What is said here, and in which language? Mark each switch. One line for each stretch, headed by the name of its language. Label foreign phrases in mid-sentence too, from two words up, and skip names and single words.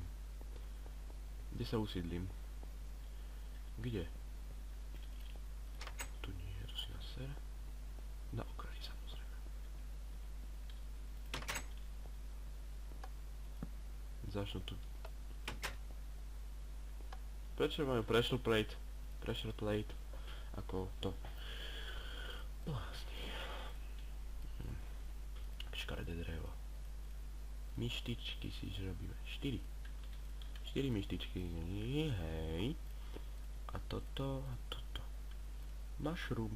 Slovak: Kde sa usídlim? Kde? Tu nie, tu si na ser. Na okraji samozrejme. Začnú tu. Prečo máme
English: pressure plate? Pressure plate.
Slovak: Ako to. Blázny. Škaredé drevo. Myštičky si robíme. 4 myštičky. Hej. A toto. Mushroom.